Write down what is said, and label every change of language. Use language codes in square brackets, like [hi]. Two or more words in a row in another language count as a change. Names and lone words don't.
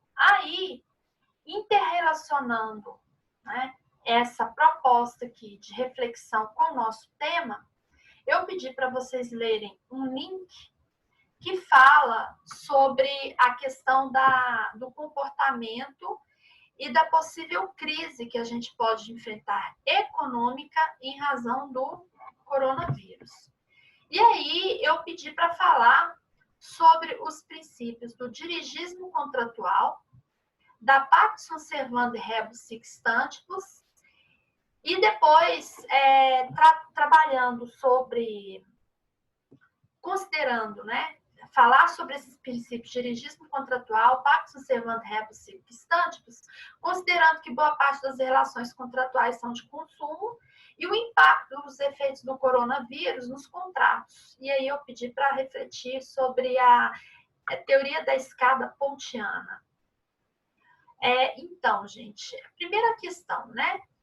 [pt] Aí, interrelacionando, né, essa proposta aqui de reflexão com o nosso tema, eu pedi para vocês lerem um link que fala sobre a questão do comportamento e da possível crise que a gente pode enfrentar econômica em razão do coronavírus. E aí, eu pedi para falar sobre os princípios do dirigismo contratual, da Pax [la] sunt servanda rebus sic stantibus, [pt] e depois trabalhando sobre, considerando, né, falar sobre esses princípios de dirigismo contratual, [la] Pax sunt servanda rebus sic stantibus, [pt] considerando que boa parte das relações contratuais são de consumo, e o impacto dos efeitos do coronavírus nos contratos. E aí eu pedi para refletir sobre a teoria da escada pontiana. Então, gente, a primeira questão, né?